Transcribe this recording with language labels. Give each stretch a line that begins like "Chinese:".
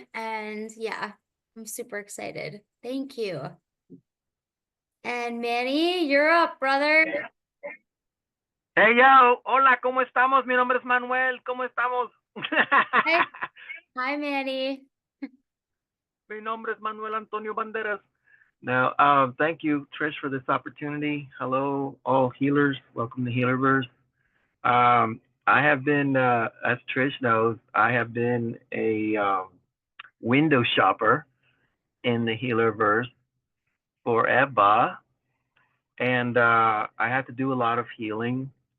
English: And yeah, I'm super excited. Thank you. And Manny, you're up, brother. Hey yo,
Spanish: hola, ¿cómo estamos? Mi nombre es Manuel, ¿cómo estamos?
English: Hey. Hi, Manny.
Spanish: Mi nombre es Manuel Antonio Banderas.
English: Now, thank you, Trish, for this opportunity. Hello, all healers. Welcome to Healerverse. I have been, as Trish knows, I have been a window shopper in the Healerverse forever, and I had to do a lot of healing.